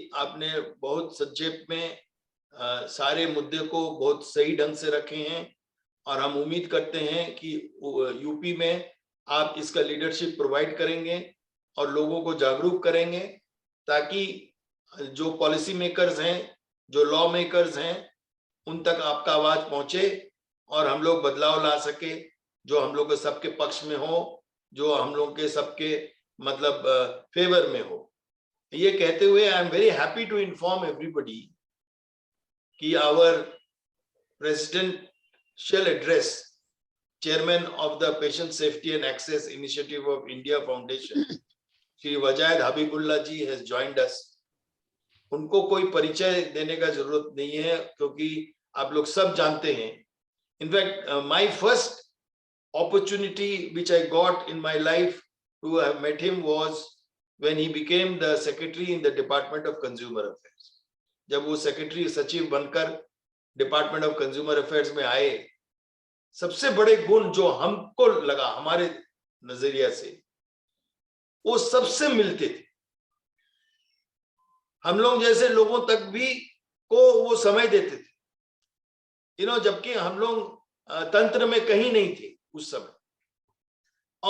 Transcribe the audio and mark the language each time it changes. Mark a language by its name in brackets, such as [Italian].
[Hindi] आपने बहुत संक्षेप में सारे मुद्दे को बहुत सही ढंग से रखे हैं और हम उम्मीद करते हैं कि यूपी में आप इसका लीडरशिप प्रोवाइड करेंगे और लोगों को जागरूक करेंगे ताकि जो पॉलिसी मेकर्स हैं, जो लॉ मेकर्स हैं, उन तक आपका आवाज पहुंचे और हम लोग बदलाव ला सके जो हम लोग के सबके पक्ष में हो, जो हम लोग के सबके मतलब फेवर में हो। ये कहते हुए [English] I am very happy to inform everybody कि our presidential address, chairman of the Patient Safety and Access Initiative of India Foundation, Shri Wajaid Habibullah ji has joined us. [Hindi] उनको कोई परिचय देने का जरूरत नहीं है क्योंकि आप लोग सब जानते हैं। [English] In fact, my first opportunity which I got in my life to have met him was when he became the secretary in the Department of Consumer Affairs. [Hindi] जब वो सेक्रेटरी सचिव बनकर डिपार्टमेंट ऑफ कंज्यूमर अफेयर्स में आए, सबसे बड़े गुण जो हमको लगा हमारे नजरिया से, वो सबसे मिलते थे। हम लोग जैसे लोगों तक भी को वो समय देते थे, जबकि हम लोग तंत्र में कहीं नहीं थे उस समय।